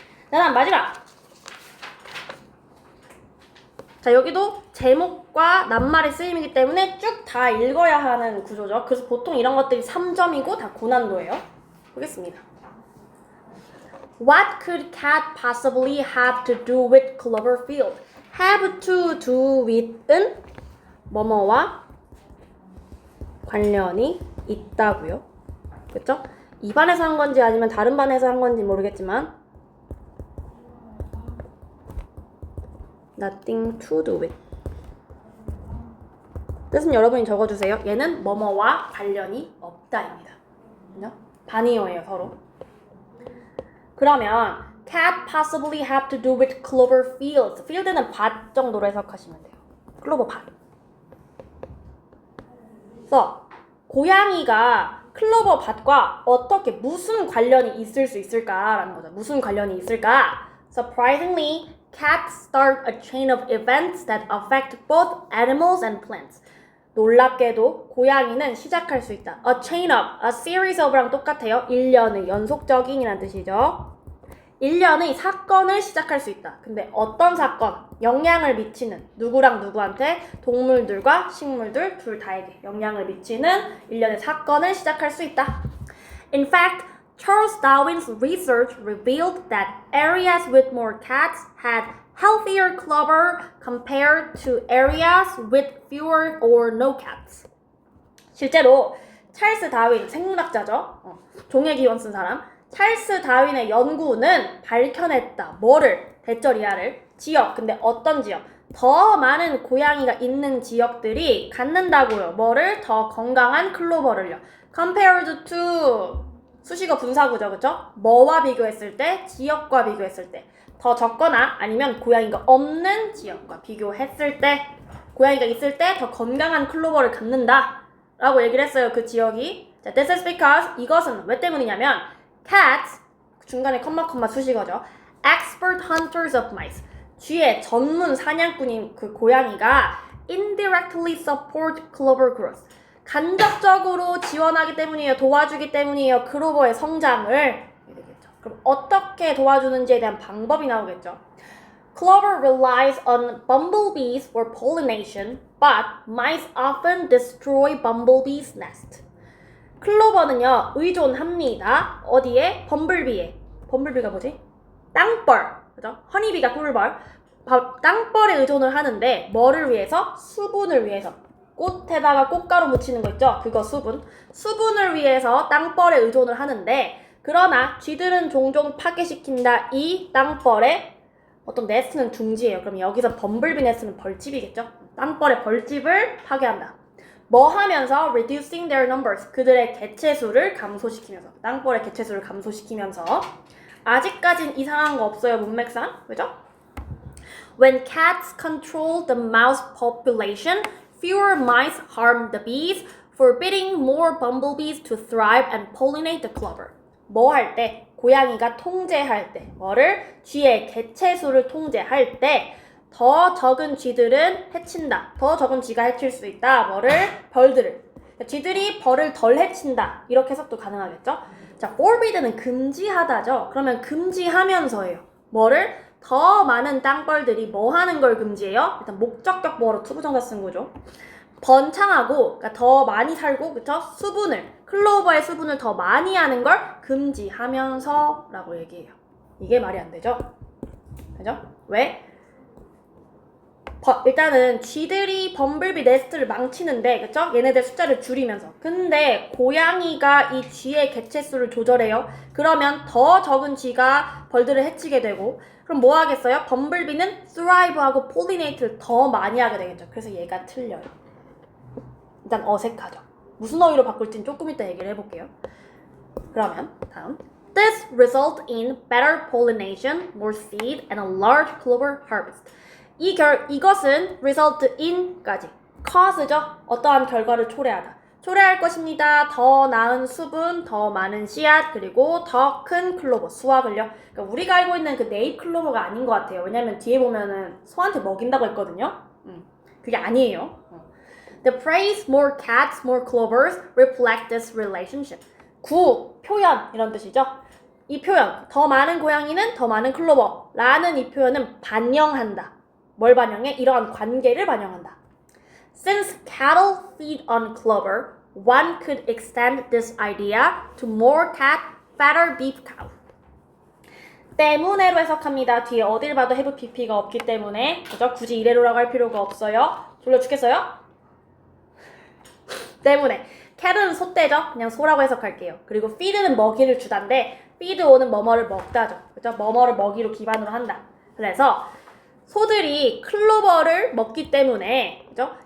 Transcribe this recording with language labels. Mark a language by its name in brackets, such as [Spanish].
[Korean] 다음 마지막. 자, 여기도 제목과 낱말의 쓰임이기 때문에 쭉 다 읽어야 하는 구조죠. 그래서 보통 이런 것들이 3점이고 다 고난도예요. 보겠습니다. [English] What could cat possibly have to do with Cloverfield? have to do with [Korean] 은 뭐뭐와 관련이 있다고요. 그쵸? 이 반에서 한 건지 아니면 다른 반에서 한 건지 모르겠지만 [English] nothing to do with. [Korean] 뜻은 여러분이 적어주세요. 얘는 뭐뭐와 관련이 없다입니다. 반이어예요, 서로. 그러면 [English] cat possibly have to do with Cloverfield. [Korean] field는 밭 정도로 해석하시면 돼요. 클로버 밭. 그래서 고양이가 클로버 밭과 어떻게 무슨 관련이 있을 수 있을까라는 거죠. 무슨 관련이 있을까? [English] Surprisingly, cats start a chain of events that affect both animals and plants. [Korean] 놀랍게도 고양이는 시작할 수 있다. [English] A chain of, a series of랑 [Korean] 똑같아요. 일련의 연속적인이라는 뜻이죠. 일련의 사건을 시작할 수 있다. 근데 어떤 사건? 영향을 미치는 누구랑 누구한테? 동물들과 식물들 둘 다에게 영향을 미치는 일련의 사건을 시작할 수 있다. [English] In fact, Charles Darwin's research revealed that areas with more cats had healthier clover compared to areas with fewer or no cats. [Korean] 실제로 찰스 다윈, 생물학자죠. 종의 기원 쓴 사람. 찰스 다윈의 연구는 밝혀냈다. 뭐를? 대절이하를. 지역. 근데 어떤 지역? 더 많은 고양이가 있는 지역들이 갖는다고요. 뭐를? 더 건강한 클로버를요. [English] Compared to [Korean] 수식어 분사구죠. 그쵸? 뭐와 비교했을 때? 지역과 비교했을 때. 더 적거나 아니면 고양이가 없는 지역과 비교했을 때 고양이가 있을 때 더 건강한 클로버를 갖는다. 라고 얘기를 했어요. 그 지역이. 자, [English] this is because [Korean] 이것은 왜 때문이냐면 cats, 중간에 컴마 수식어죠. [English] expert hunters of mice. [Korean] 쥐의 전문 사냥꾼인 그 고양이가 [English] indirectly support clover growth. [Korean] 간접적으로 지원하기 때문이에요. 도와주기 때문이에요. 클로버의 성장을. 되겠죠. 그럼 어떻게 도와주는지에 대한 방법이 나오겠죠. [English] Clover relies on bumblebees for pollination, but mice often destroy bumblebees' nest. [Korean] 클로버는요, 의존합니다. 어디에? 범블비에. 범블비가 뭐지? 땅벌. 그죠? 허니비가 꿀벌. 땅벌에 의존을 하는데, 뭐를 위해서? 수분을 위해서. 꽃에다가 꽃가루 묻히는 거 있죠? 그거 수분. 수분을 위해서 땅벌에 의존을 하는데, 그러나 쥐들은 종종 파괴시킨다. 이 땅벌의 어떤 네스트는 둥지예요. 그럼 여기서 범블비 네스트는 벌집이겠죠? 땅벌의 벌집을 파괴한다. 뭐 하면서? [English] Reducing their numbers. [Korean] 그들의 개체수를 감소시키면서. 땅벌의 개체수를 감소시키면서. 아직까진 이상한 거 없어요. 문맥상. 그죠? [English] When cats control the mouse population, fewer mice harm the bees, forbidding more bumblebees to thrive and pollinate the clover. [Korean] 뭐 할 때? 고양이가 통제할 때. 뭐를? 쥐의 개체수를 통제할 때 더 적은 쥐들은 해친다. 더 적은 쥐가 해칠 수 있다. 뭐를? 벌들을. 쥐들이 벌을 덜 해친다. 이렇게 해석도 가능하겠죠? 자, forbid는 금지하다죠. 그러면 금지하면서예요. 뭐를? 더 많은 땅벌들이 뭐 하는 걸 금지해요? 일단 목적격 보어로 투부정사 쓴 거죠. 번창하고, 그러니까 더 많이 살고, 그쵸? 수분을, 클로버의 수분을 더 많이 하는 걸 금지하면서 라고 얘기해요. 이게 말이 안 되죠? 그죠? 왜? 일단은 쥐들이 범블비 네스트를 망치는데, 그쵸? 얘네들 숫자를 줄이면서. 근데 고양이가 이 쥐의 개체수를 조절해요. 그러면 더 적은 쥐가 벌들을 해치게 되고, 그럼 뭐 하겠어요? 범블비는 thrive하고 pollinate를 더 많이 하게 되겠죠. 그래서 얘가 틀려요. 일단 어색하죠. 무슨 어휘로 바꿀지는 조금 이따 얘기를 해볼게요. 그러면 다음. [English] This result in better pollination, more seed, and a large clover harvest. [Korean] 이것은 result in까지 cause죠. 어떠한 결과를 초래하다. 초래할 것입니다. 더 나은 수분, 더 많은 씨앗, 그리고 더 큰 클로버, 수확을요. 그러니까 우리가 알고 있는 그 네잎 클로버가 아닌 것 같아요. 왜냐면 뒤에 보면은 소한테 먹인다고 했거든요. 그게 아니에요. [English] The phrase more cats, more clovers reflect this relationship. [Korean] 표현 이런 뜻이죠. 이 표현, 더 많은 고양이는 더 많은 클로버 라는 이 표현은 반영한다. 뭘 반영해? 이러한 관계를 반영한다. [English] Since cattle feed on clover, one could extend this idea to more cat, fatter beef cow. [Korean] 때문에로 해석합니다. 뒤에 어딜 봐도 have pp가 없기 때문에 그죠? 굳이 이래로라고 할 필요가 없어요. 졸려 죽겠어요? 때문에. cat은 소떼죠? 그냥 소라고 해석할게요. 그리고 feed는 먹이를 주다인데 feed on은 뭐뭐를 먹다죠. 그죠? 뭐뭐를 먹이로 기반으로 한다. 그래서 소들이 클로버를 먹기 때문에 그죠?